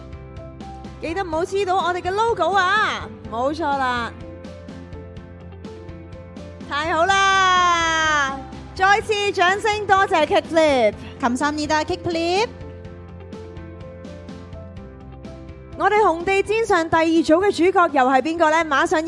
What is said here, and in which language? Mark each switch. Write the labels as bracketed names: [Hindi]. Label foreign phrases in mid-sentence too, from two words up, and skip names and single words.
[Cantonese] 記得唔好黐到我哋嘅 logo 啊！冇錯啦。太好啦！再次掌聲多謝 Kickflip。 [Korean] 감사합니다. 킥플립. [Cantonese] 我哋紅地毯上第二組嘅主角又係邊個呢？馬上要